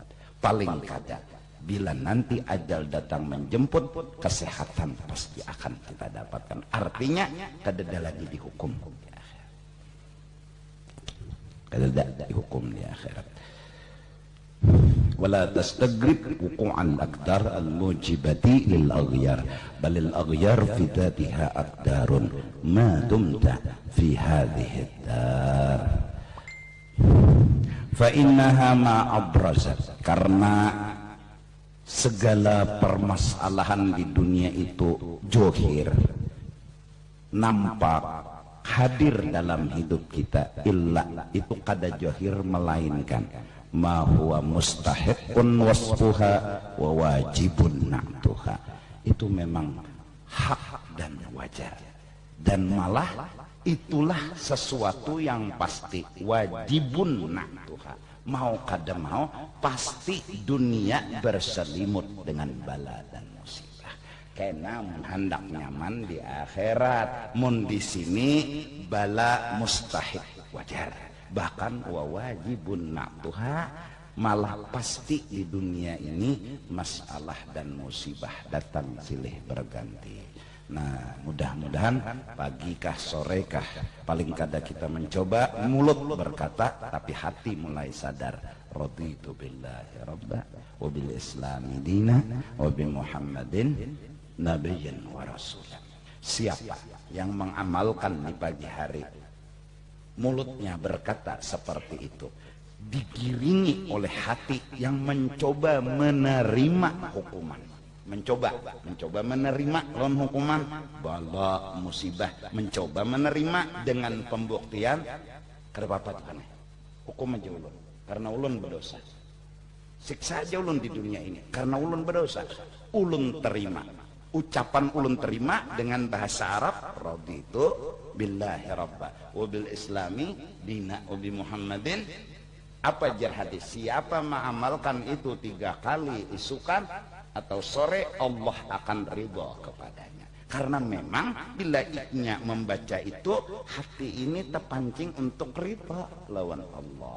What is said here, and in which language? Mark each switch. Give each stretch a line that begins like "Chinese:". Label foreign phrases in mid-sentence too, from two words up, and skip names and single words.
Banjar: Paling kada bila nanti ajal datang menjemput, kesehatan pasti akan kita dapatkan. Artinya kada lagi dihukum di akhirat. Kada dihukum di akhirat.
Arabic: ولا تستغرب وقوع الأقدار الموجبة للأغيار بل الأغيار في ذاتها أقدار ما دمت في هذه الدار فإنها ما أبرزت,
Banjar: karena segala permasalahan di dunia itu johir, nampak, hadir dalam hidup kita, illa itu kada johir melainkan
Arabic: ما هو مستحق وصفها وواجب نعتها.
Banjar: Itu memang hak dan wajar, dan malah itulah sesuatu yang pasti,
Arabic: واجب نعتها.
Banjar: Mau kada mau pasti dunia berselimut dengan bala dan musibah. kena hendak nyaman di akhirat. Mun di sini bala mustahil wajar, bahkan
Arabic: وواجب نعتها,
Banjar: malah pasti di dunia ini masalah dan musibah datang silih berganti. Nah, mudah-mudahan pagikah sorekah paling kada kita mencoba mulut berkata tapi hati mulai sadar,
Arabic: رضيت بالله ربا وبالإسلام دينا وبمحمد نبيا ورسولا.
Banjar: Siapa yang mengamalkan di pagi hari mulutnya berkata seperti itu, digiringi oleh hati yang mencoba menerima hukuman, mencoba menerima lawan hukuman bala musibah, mencoba menerima dengan pembuktian kerepapat kan hukum aja ulun karena ulun berdosa, siksa aja ulun di dunia ini karena ulun berdosa, ulun terima, ucapan ulun terima dengan bahasa Arab,
Arabic: رضيت بالله ربا وبالإسلام دينا وبمحمد.
Banjar: Apa jar hadis, siapa mengamalkan itu 3 kali isukan atau sore, Allah akan ridha kepadanya. Karena memang bila iknya membaca itu, hati ini terpancing untuk ridha lawan Allah.